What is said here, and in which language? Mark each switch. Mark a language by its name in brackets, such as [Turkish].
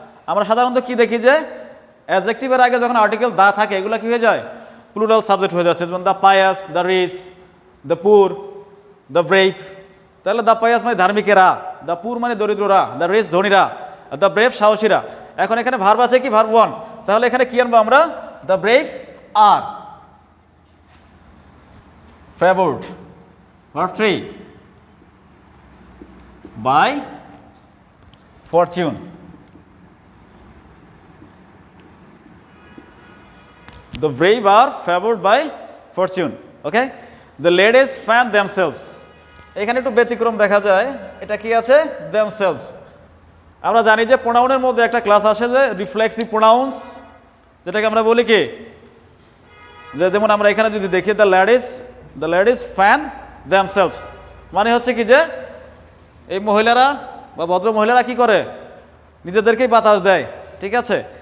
[Bangla] আমরা সাধারণত কি দেখি যে অ্যাডজেক্টিভের আগে যখন আর্টিকেল দা থাকে এগুলো কি হয়ে যায় প্লুরাল সাবজেক্ট হয়ে যাচ্ছে, যেমন [English] The pious, the rich, the poor, the brave. [Bangla] তাহলে দ্য পায়াস মানে ধার্মিকেরা, দ্য পুর মানে দরিদ্ররা, দ্য রিচ ধনীরা, দ্য ব্রেভ সাহসীরা। এখন এখানে ভার্ব আছে কি ভার্ব 1, তাহলে এখানে কি আনবো আমরা [English] The brave আর favoured. Verb 3 by fortune. The brave are favored by fortune. Okay? The ladies fan themselves. [Bangla] এখানে একটু ব্যতিক্রম দেখা যায়, এটা কি আছে themselves। আমরা জানি যে প্রোনাউনের মধ্যে একটা ক্লাস আসে যে রিফ্লেক্সিভ প্রোনাউন্স, যেটাকে আমরা বলি কি যেমন আমরা এখানে যদি দেখি [English] the ladies fan themselves [Bangla] মানে হচ্ছে কি যে এই মহিলারা বা ভদ্র মহিলারা কি করে নিজেদেরকেই বাতাস দেয়, ঠিক আছে।